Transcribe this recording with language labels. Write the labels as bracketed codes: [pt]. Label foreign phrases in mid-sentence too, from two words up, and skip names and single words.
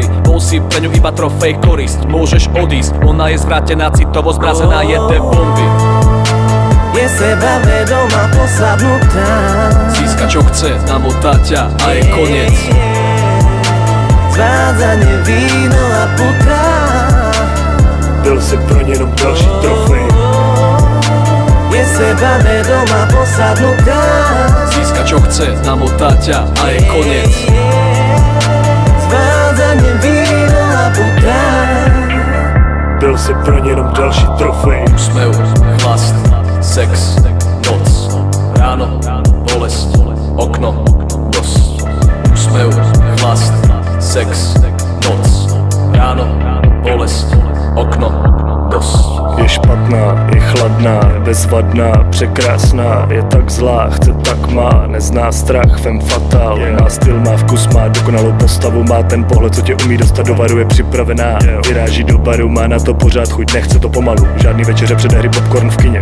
[sk] Bol si pre ňu iba trofej, korisť. Môžeš odísť, ona je zvrátená, citovo zmrazená, jede bomby. Je sebavedomá posadnutá. Získa čo chce, namotá ťa a je koniec. Zvádzanie, víno a puta. [cs] Byl si pro ně jenom další trofej. [sk] Je sebavedomá posadnutá. Získa čo chce, namotá ťa a je koniec. Zvádzanie, víno a puta. [cs] Byl si pro ně jenom další trofej. [sk] Úsmev, chlast, sex, noc, ráno, bolesť, okno, dosť. Úsmev, chlast, sex, noc, ráno, bolesť, okno, dosť. [cs] Je špatná, je chladná, je bezvadná, překrásná, je tak zlá, chce tak má, nezná strach, [fr] femme fatale. [cs] Má styl, má vkus, má dokonalou postavu, má ten pohled, co tě umí dostat do varu, je připravená. Vyráží do baru, má na to pořád chuť, nechce to pomalu. Žádný večeře před hry, popcorn v kině.